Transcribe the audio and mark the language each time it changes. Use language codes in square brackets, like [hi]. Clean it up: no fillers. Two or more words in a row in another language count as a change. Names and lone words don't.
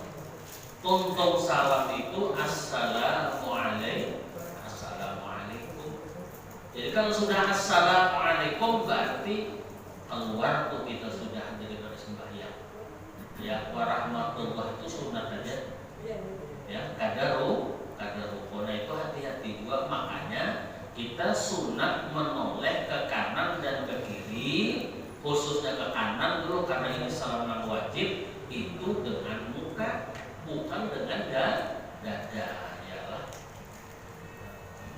[bjn] Tuntung salam itu assalamualaikum. [id] Jadi kalau sudah assalamualaikum berarti keluar tuh kita sudah daripada sembahyang. Ya, warahmatullah itu sunat aja. Ya, [bjn] kadaru. [id] Karena itu hati-hati juga, makanya kita sunat menoleh ke kanan dan ke kiri, khususnya ke kanan dulu karena ini salam yang wajib itu dengan muka, bukan dengan dada ya lah.